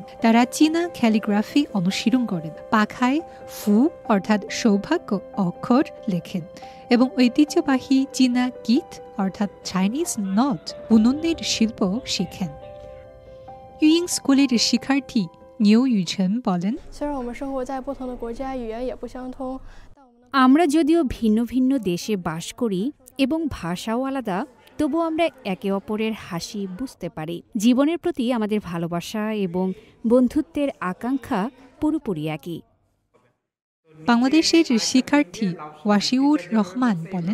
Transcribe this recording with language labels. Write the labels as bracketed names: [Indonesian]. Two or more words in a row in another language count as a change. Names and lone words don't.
[Bangla] তারা চীনা ক্যালিগ্রাফি অনুশীলন করেন, পাখায় ফু অর্থাৎ সৌভাগ্য অক্ষর লেখেন এবং ঐতিহ্যবাহী চীনা গীত অর্থাৎ [English] Chinese knot [Bangla] বুননের শিল্প শিখেন। ইউইং স্কুলের শিক্ষার্থী নিউ ইউছেন বলেন, [Chinese] 虽然我们生活在不同的国家，语言也不相通， [Bangla] আমরা যদিও ভিন্ন ভিন্ন দেশে বাস করি এবং ভাষাও আলাদা, তবু আমরা একে অপরের হাসি বুঝতে পারি। জীবনের প্রতি আমাদের ভালোবাসা এবং বন্ধুত্বের আকাঙ্ক্ষা পুরোপুরি একই। বাংলাদেশের শিক্ষার্থী ওয়াসিউর রহমান বলেন,